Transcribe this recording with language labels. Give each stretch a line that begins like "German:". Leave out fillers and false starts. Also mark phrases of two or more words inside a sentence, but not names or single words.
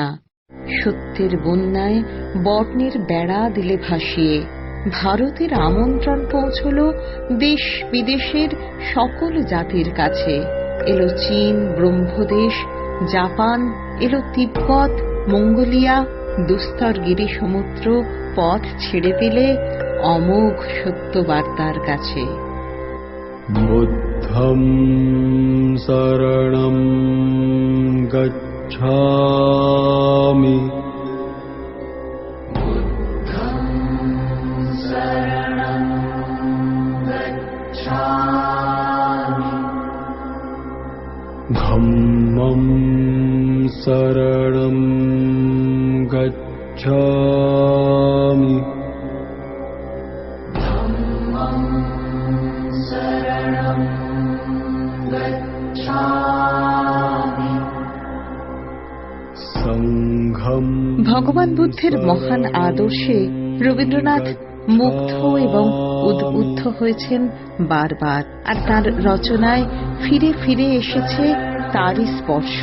Bangla: সত্যের বন্যায় বর্ণের বেড়া দিলে ভাসিয়ে ভারতের আমন্ত্রণ পৌঁছল দেশ বিদেশের সকল জাতির কাছে। এলো চীন, ব্রহ্মদেশ, জাপান, এলো তিব্বত, মঙ্গোলিয়া, দুস্তর গিরি সমুদ্র পথ ছেড়ে দিলে অমোঘ সত্যবার্তার কাছে।
Pali: বুদ্ধং শরণং গচ্ছামি, ধম্মং শরণং গচ্ছামি,
Bangla: ভগবান বুদ্ধের মহান আদর্শে রবীন্দ্রনাথ মুগ্ধ এবং উদ্বুদ্ধ হয়েছেন বারবার, আর তার রচনায় ফিরে ফিরে এসেছে তারই স্পর্শ।